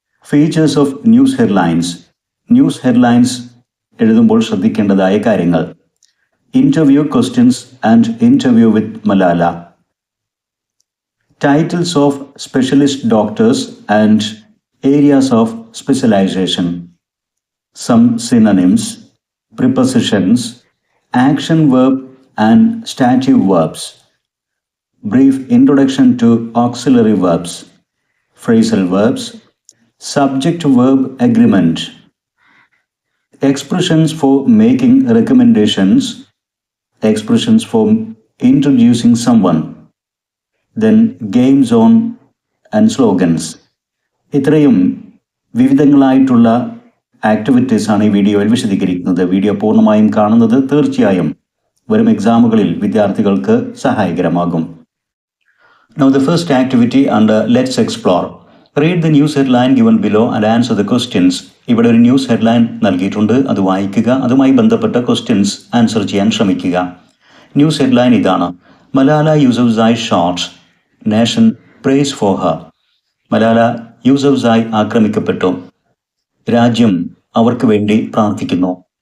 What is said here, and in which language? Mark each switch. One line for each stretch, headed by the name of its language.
English: Features of news headlines.
Malayalam: News headlines എഴുതുമ്പോൾ ശ്രദ്ധിക്കേണ്ടതായ കാര്യങ്ങൾ.
English: Interview questions and interview with Malala. Titles of specialist doctors and areas of specialization. Some synonyms, prepositions, action verb and stative verbs. Brief introduction to auxiliary verbs, phrasal verbs, subject-verb agreement. Expressions for making recommendations, expressions for introducing someone. Then game zone and slogans.
Malayalam: ഇത്രയും വിവിധങ്ങളായിട്ടുള്ള activities ആണ് ഈ വീഡിയോയിൽ വിശദീകരിക്കുന്നത്. Video പൂർണ്ണമായും കാണുന്നത് തീർച്ചയായും വരും എക്സാമുകളിൽ വിദ്യാർത്ഥികൾക്ക് സഹായകരമാകും.
English: Now the first activity under Let's Explore. Read the news headline given below and answer the questions.
Malayalam: ഇവിടെ ഒരു ന്യൂസ് ഹെഡ്ലൈൻ നൽകിയിട്ടുണ്ട്, അത് വായിക്കുക, അതുമായി ബന്ധപ്പെട്ട ക്വസ്റ്റ്യൻസ് ആൻസർ ചെയ്യാൻ ശ്രമിക്കുക.
English: news headline
Malayalam: ഇതാണ്:
English: Malala Yousafzai shot, nation praise for her.
Malayalam: Malala Yousafzai ആക്രമിക്കപ്പെട്ടു, രാജ്യം അവർക്ക് വേണ്ടി പ്രാർത്ഥിക്കുന്നു.